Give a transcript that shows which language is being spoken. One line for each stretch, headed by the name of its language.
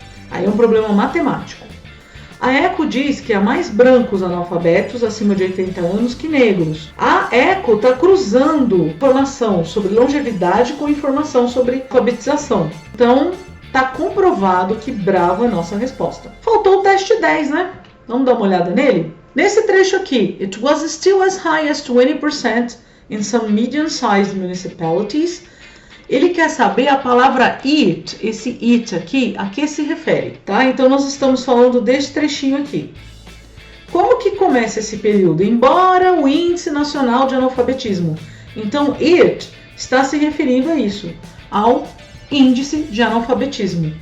Portuguese: Aí é um problema matemático. A ECO diz que há mais brancos analfabetos acima de 80 anos que negros. A ECO está cruzando informação sobre longevidade com informação sobre alfabetização. Então, está comprovado que Bravo é a nossa resposta. Faltou o teste 10, né? Vamos dar uma olhada nele? Nesse trecho aqui,
English: it was still as high as 20% in some medium-sized municipalities.
Portuguese: Ele quer saber a palavra it, esse it aqui, a que se refere, tá? Então nós estamos falando desse trechinho aqui. Como que começa esse período? Embora o índice nacional de analfabetismo. Então it está se referindo a isso, ao índice de analfabetismo.